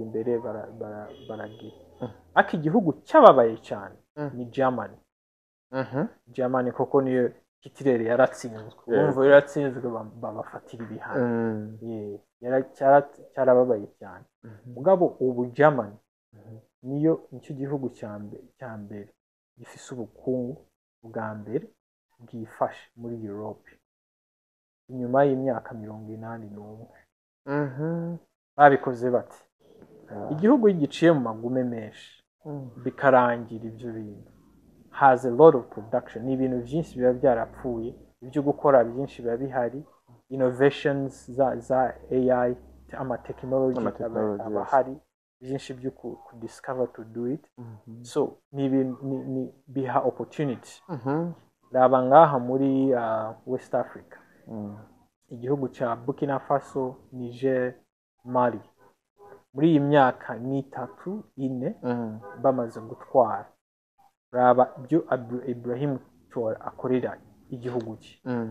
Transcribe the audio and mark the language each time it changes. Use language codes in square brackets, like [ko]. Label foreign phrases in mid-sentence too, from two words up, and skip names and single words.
[rn] imbere baragira ariko igihugu cyababaye cyane ni Germany koko niyo Hitler yaratsinzwe urumva yaratsinzwe babafatira ibihano cyarababaye cyane mugabo ubu Germany nicyo gihugu cya mbere gifise ubukungu bwa mbere bwifashe muri Europe inyuma y'imyaka 81 babikoze bati igihugu giciye mu magume menshi bikarangira ibyo bintu [en] has a lot of production [rn] ni ibintu byinshi biba byarapfuye ibyo gukora byinshi biba bihari innovations za AI ama technology aba hari byinshi byo [en] discover to do it [rn] so ni biha opportunity raba ngaha muri West Africa igihugu cya Burkina Faso Niger Mali muri iyi myaka n'itatu ine bamaze gutwara raba byo Ibrahim Traoré akorera igihugu cye